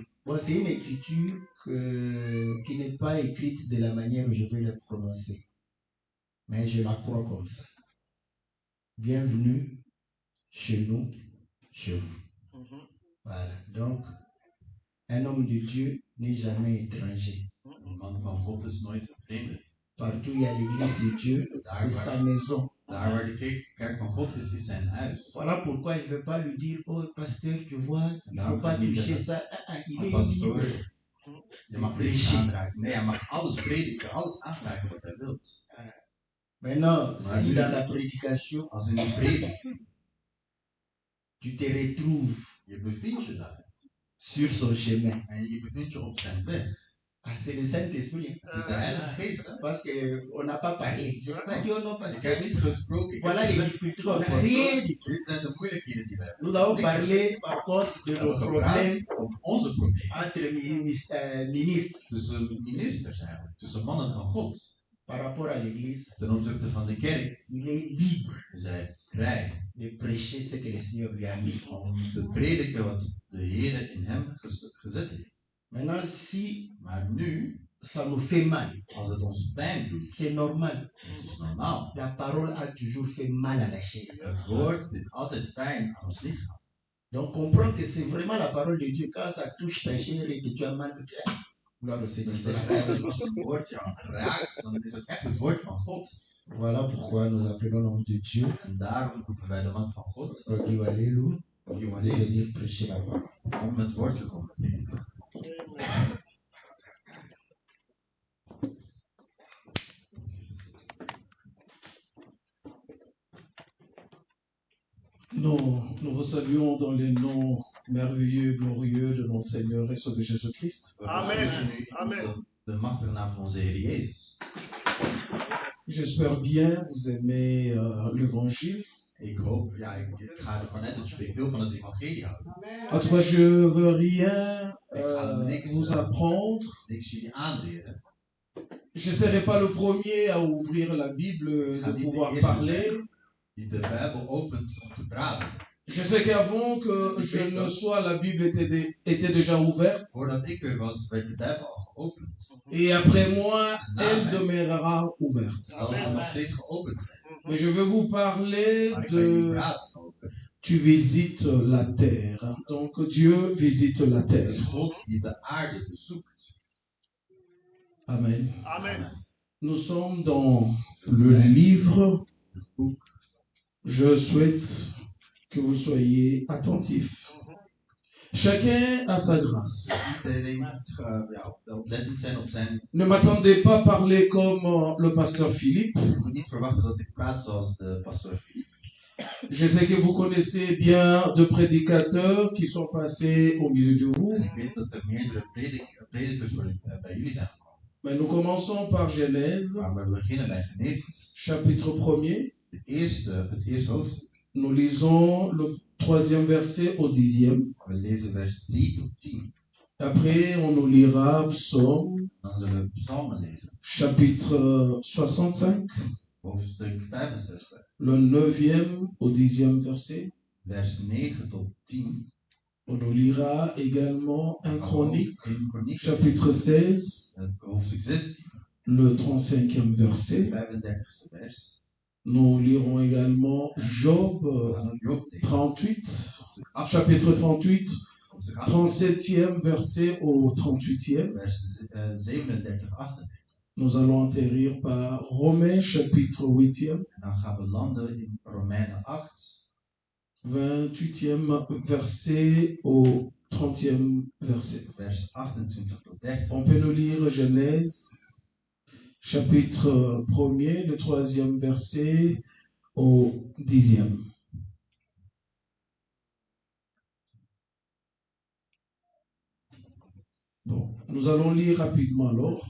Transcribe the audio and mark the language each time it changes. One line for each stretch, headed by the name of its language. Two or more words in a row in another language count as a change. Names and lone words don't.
French: Bon, c'est une écriture qui n'est pas écrite de la manière où je vais la prononcer. Mais je la crois comme ça. Bienvenue chez nous, chez vous. Voilà. Donc, un homme de Dieu n'est jamais étranger.
Dutch: Een man van God is nooit een vreemde.
French: Partout où il y a l'église de Dieu, c'est sa maison.
Dutch: Daar waar de kerk van God is zijn huis.
French: Voilà pourquoi il ne veut pas lui dire, oh pasteur, tu vois, il ne faut pas toucher ça. Il est
Dutch: Pastoor,
French: libre.
Dutch: je mag niks aanraken. Nee, hij mag alles prediken, alles aanraken wat hij wil.
French: Maintenant, si dans la prédication,
Dutch: als in die predik,
French: tu te retrouves
Dutch: je bevindt je daar.
French: Sur son chemin.
Dutch: En je bevindt je op zijn weg.
French: Ah, c'est le Saint-Esprit.
Dutch: Het is de Heilige Geest. Hè?
French: Parce qu'on n'a pas parlé. Je n'ai pas dit oh non parce
Dutch: ik heb niet gesproken.
French: Voilà les difficultés. On n'a rien dit.
Dutch: Dit zijn de moeilijkheden die we hebben.
French: Nous avons parlé par contre de nos problèmes
Dutch: over onze problemen.
French: Entre ministres.
Dutch: Tussen ministers eigenlijk. Tussen mannen van God.
French: Par rapport à l'église.
Dutch: Ten opzichte van de kerk.
French: Il est libre.
Dutch: Is hij vrij.
French: De prêcher ce que le Seigneur lui a mis.
Dutch: Om te prediken wat de Heer in hem gezet heeft.
French: Maintenant, si
Dutch: maar nu,
French: ça nous fait mal,
Dutch: als het ons pijn doet,
French: c'est normal.
Dutch: Het is normaal.
French: La parole a toujours fait mal à la chair.
Dutch: Het woord dit altijd pijn aan ons lichaam.
French: Donc comprends que c'est vraiment la parole de Dieu. Quand ça touche ta chair et que tu as mal, gloire au Seigneur. C'est la parole.
Dutch: Als het woord je raakt, dan is het echt het woord van God.
French: Voilà pourquoi nous appelons l'homme de Dieu.
Dutch: En daarom roepen wij de man van God. Ogi Walelu.
French: De venir prêcher la parole.
Dutch: Om het woord te komen prediken.
French: Nous vous saluons dans les noms merveilleux, glorieux de notre Seigneur et Sauveur Jésus-Christ. Amen. Amen.
Dutch: De machtige naam van onze Heer Jezus.
French: J'espère bien vous aimez l'évangile.
Dutch: Ik hoop, ja, ik ga ervan uit dat jullie veel van het evangelie houden.
French: En tout cas, je veux rien vous apprendre.
Dutch: Niks jullie aanleren.
French: Je ne serai pas le premier à ouvrir la Bible, de pouvoir parler.
Dutch: Die de Bijbel opent om te praten.
French: Je sais qu'avant que je ne sois, la Bible était déjà ouverte.
Dutch: Voordat ik er was, werd de Bijbel al geopend.
French: Et après moi, elle demeurera ouverte.
Dutch: Zal ze nog steeds geopend zijn.
French: Mais je veux vous parler de... Tu visites la terre. Donc Dieu visite la terre.
Dutch: Het is God die de aarde bezoekt. Amen. Amen.
French: Nous sommes dans le livre. Je souhaite que vous soyez attentifs. Chacun a sa grâce. Ne m'attendez pas à parler comme le pasteur Philippe. Je sais que vous connaissez bien de prédicateurs qui sont passés au milieu de vous.
Dutch: En ik weet dat er meerdere predikers bij jullie zijn gekomen.
French: Mais nous commençons par Genèse,
Dutch: Maar we beginnen bij Genesis.
French: chapitre 1er.
Dutch: Het eerste hoofdstuk.
French: Nous lisons le 3e verset au 10e.
Dutch: We lezen vers 3 tot 10.
French: Après, on nous lira Psaume,
Dutch: Dan zullen we psalmen lezen.
French: chapitre 65,
Dutch: Hoofdstuk 65.
French: le 9e au 10e verset.
Dutch: Vers 9 tot 10.
French: On nous lira également un Chronique,
Dutch: 1 Kroniek.
French: chapitre 16,
Dutch: Hoofdstuk 16.
French: le 35e verset.
Dutch: 35e vers.
French: Nous lirons également Job
Dutch: We gaan ook Job lezen. 38, Hoofdstuk 8.
French: chapitre 38,
Dutch: Hoofdstuk 8.
French: 37e verset au 38e.
Dutch: Vers 37, 38.
French: Nous allons atterrir par Romains chapitre 8e,
Dutch: En dan gaan we landen in Romeinen 8.
French: 28e verset au 30e verset.
Dutch: Vers 28 tot 30.
French: On peut nous lire Genèse chapitre 1er, le 3e verset au 10e. Bon, nous allons lire rapidement alors.